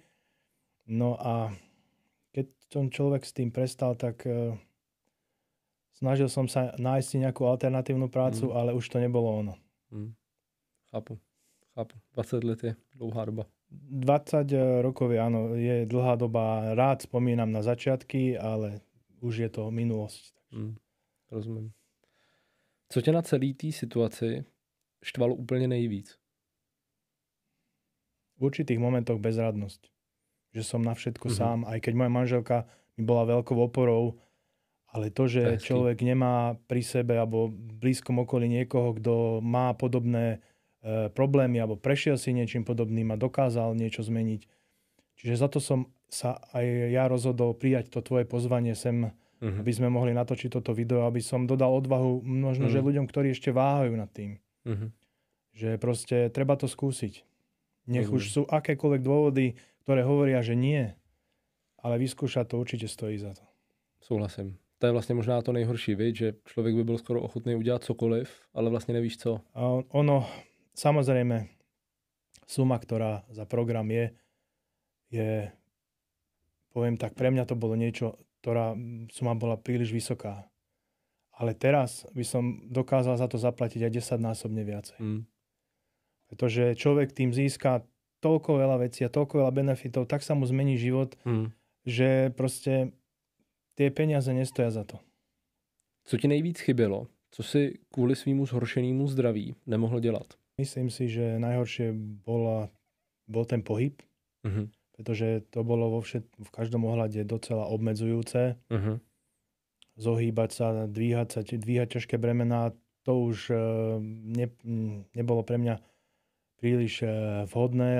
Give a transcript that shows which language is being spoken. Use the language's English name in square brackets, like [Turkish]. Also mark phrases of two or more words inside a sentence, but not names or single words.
[Slovak] No a keď ten človek s tým prestal, tak snažil som sa nájsť si nejakú alternatívnu prácu, ale už to nebolo ono. [Czech] Chápu. 20 let je dlouhá doba. [Slovak] 20 rokov áno, je dlhá doba. Rád spomínam na začiatky, ale už je to minulosť. [Czech] Rozumím. Co tě na celý té situaci štvalo úplně nejvíc? [Slovak] v určitých momentoch bezradnosť. Že som na všetko sám, aj keď moja manželka mi bola veľkou oporou, ale to, že človek nemá pri sebe alebo v blízkom okolí niekoho, kto má podobné problémy alebo prešiel si niečím podobným a dokázal niečo zmeniť. Čiže za to som sa aj ja rozhodol prijať to tvoje pozvanie sem, aby sme mohli natočiť toto video, aby som dodal odvahu možno, že ľuďom, ktorí ešte váhajú nad tým. Že proste treba to skúsiť. Nech už sú akékoľvek dôvody, ktoré hovoria, že nie, ale vyskúšať to určite stojí za to. [Czech] Souhlasím. To je vlastně možná to nejhorší, viď? Že člověk by byl skoro ochotný udělat cokoliv, ale vlastně nevíš co. [Slovak] A ono, samozrejme, suma, ktorá za program je, poviem tak, pre mňa to bolo niečo, ktorá suma bola príliš vysoká. Ale teraz by som dokázal za to zaplatiť aj 10-násobne viacej. Pretože človek tým získa toľko veľa vecí a toľko veľa benefitov, tak sa mu zmení život, že proste tie peniaze nestoja za to. [Czech] Co ti nejvíc chybělo? Co si kvůli svýmu zhoršenému zdraví nemohl dělat? [Slovak] Myslím si, že najhoršie bol ten pohyb, pretože to bolo v každom ohľade docela obmedzujúce. Zohýbať sa, dvíhať ťažké bremená, to už nebolo pre mňa príliš vhodné.